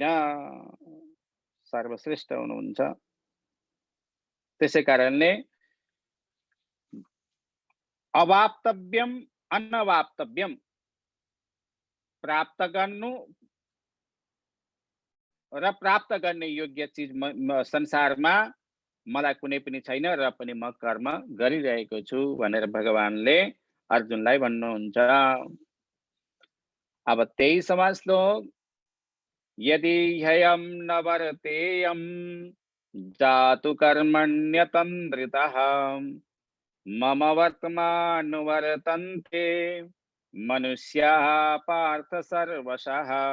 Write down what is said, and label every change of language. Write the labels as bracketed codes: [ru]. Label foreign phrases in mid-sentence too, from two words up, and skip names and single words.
[ne] सर्वश्रेष्ठ हुनुहुन्छ। त्यसै कारणले [sa] अवाप्तव्यम अनवाप्तव्यम, [ne] प्राप्त गर्नु र प्राप्त गर्ने योग्य चिज संसारमा मलाई कुनै पनि छैन र पनि म कर्म गरिरहेको छु भनेर भगवानले अर्जुनलाई भन्नुहुन्छ। अब 23वां श्लोक, [sa] यदि ह्ययं न वर्तेयं जातु कर्मण्यतन्द्रितः मम वर्तमानुवर्तन्ते मनुष्याः पार्थ सर्वशः।